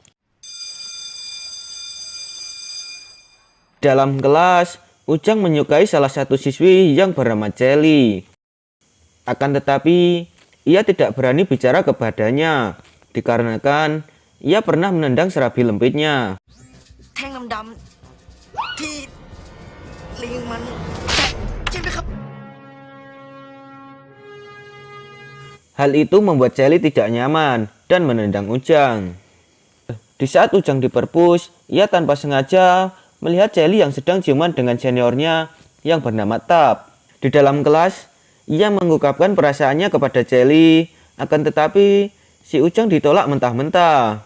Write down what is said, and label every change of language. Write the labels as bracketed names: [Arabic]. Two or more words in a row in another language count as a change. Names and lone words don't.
[Indonesian] Dalam kelas, Ujang menyukai salah satu siswi yang bernama Celi. Akan tetapi, ia tidak berani bicara kepadanya, dikarenakan ia pernah menendang serabi lempitnya. [Thai] แท่งดำๆที่ลิงมันใช่ไหมครับ [Indonesian] Hal itu membuat Celi tidak nyaman dan menendang Ujang. Di saat Ujang diperpus, ia tanpa sengaja melihat Celi yang sedang ciuman dengan seniornya yang bernama Tap. Di dalam kelas, ia mengungkapkan perasaannya kepada Celi, akan tetapi si Ujang ditolak mentah-mentah.